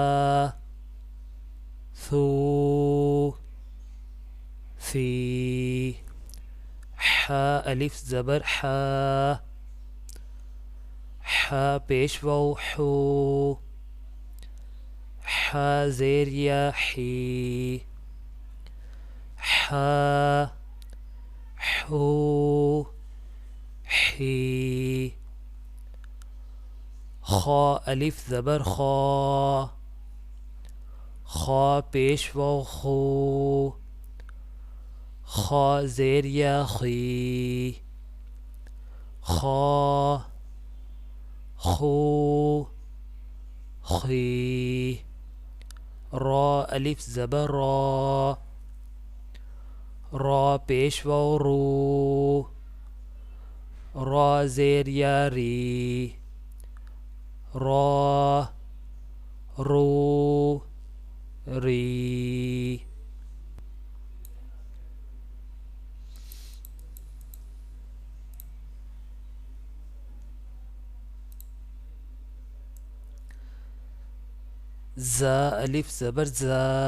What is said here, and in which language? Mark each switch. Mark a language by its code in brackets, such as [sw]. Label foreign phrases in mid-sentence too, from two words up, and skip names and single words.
[ur] ثو ثی، حا الف زبر حا، حا پیش واو حو، حا زیر یا حی، حا حو حی، خا الف زبر خا، خا پیش واو خو، خا زیر یا خی، خا خو خی، را الف زبر را، را پیش واو رو، را زیر یا ری، را رو ری، زا الف زبر زا،